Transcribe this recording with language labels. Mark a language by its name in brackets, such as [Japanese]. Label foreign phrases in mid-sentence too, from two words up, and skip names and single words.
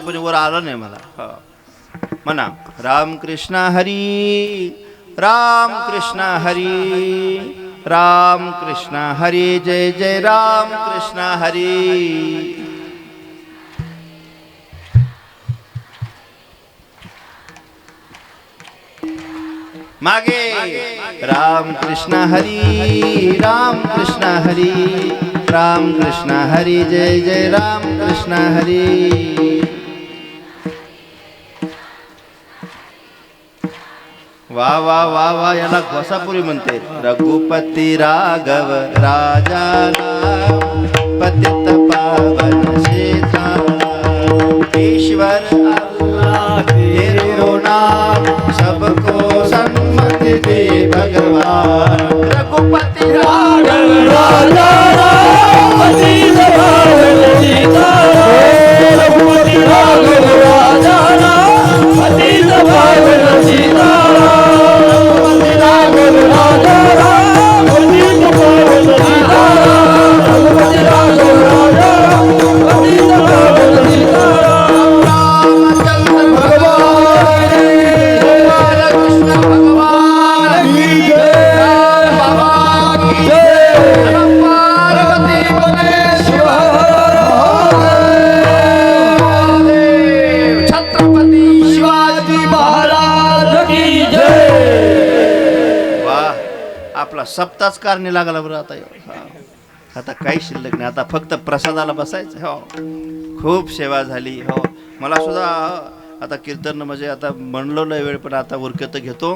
[Marathi] बरोबर आलं नाही मला. हो म्हणा राम कृष्ण हरी राम कृष्ण हरी राम कृष्ण हरी जय जय राम कृष्ण हरी. मागे राम कृष्ण हरी राम कृष्ण हरी राम कृष्ण हरी जय जय राम कृष्ण हरी. वा वा वा वा याला घोसापुरी म्हणते. [Hindi] रघुपती राघव राजा राम पतित पावन सीताराम ईश्वर अल्लाह तेरो नाम सबको सन्मति दे भगवान. रघुपति राघव राजा राम पतित पावन सीताराम रघुपति राघव राजा राम पतित पावन सीताराम रघुपति राघव राजा राम पतित पावन सीताराम रघुपति राघव राजा राम पतित पावन सीताराम. रामचंद्र भगवान कृष्ण भगवान की जय. बाबा की जय. पार्वती परमेश्वर महादेव. छत्रपती शिवाजी महाराज की जय. [Marathi] वाह आपला सप्ताच कारणी लागला बरं. आता हा. आता काही शिल्लक नाही. आता फक्त प्रसादाला बसायचं. हो खूप सेवा झाली. हो मला सुद्धा आता कीर्तन म्हणजे आता म्हणलो नाही वेळ पण आता उरकत घेतो.